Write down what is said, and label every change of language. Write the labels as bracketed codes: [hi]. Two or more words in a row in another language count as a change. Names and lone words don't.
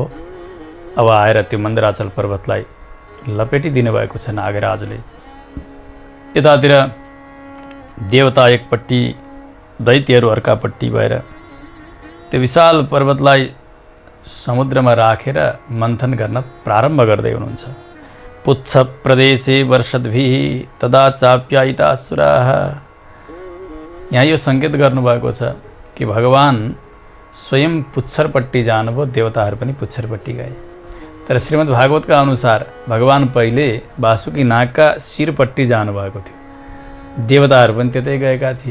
[ne] अब आएर त्यो मन्दराचल पर्वतलाई लपेटिदिनु भएको छ नागराजले। यतातिर देवता एकपट्टि, दैत्यहरू अर्कापट्टि भएर त्यो विशाल पर्वतलाई समुद्रमा राखेर मन्थन गर्न प्रारम्भ गर्दै हुनुहुन्छ। [sa] पुच्छ प्रदेशे वर्षद्भिः तदा चाप्यायिता असुराः। [ne] यहाँ यो सङ्केत गर्नुभएको छ कि भगवान स्वयं पुच्छरपट्टि जानुभयो, देवताहरू पनि पुच्छरपट्टि गए। तर श्रीमद् भागवतका अनुसार भगवान पहिले वासुकी नागका शिरपट्टि जानुभएको थियो, देवताहरू पनि त्यतै गएका थिए।